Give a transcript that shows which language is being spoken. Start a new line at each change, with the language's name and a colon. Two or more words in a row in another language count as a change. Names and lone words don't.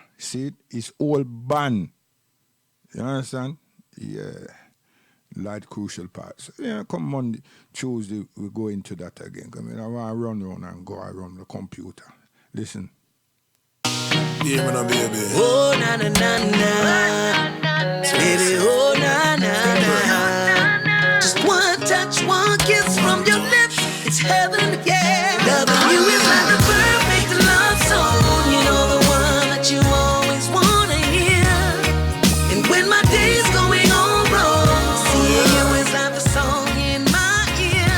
English: See it? It's all band. You understand? Yeah. Light Crucial Parts. Yeah, come Monday, Tuesday, we go into that again. I mean, I want to run around and go around the computer. Listen. Yeah, man, baby. Oh na na na na, baby. Oh na na na. Just one touch, one kiss from your lips, it's heaven, yeah. Loving you is like the perfect love song. You know the one that you always wanna hear. And when my day's going on wrong, seeing you is like the song in my ear.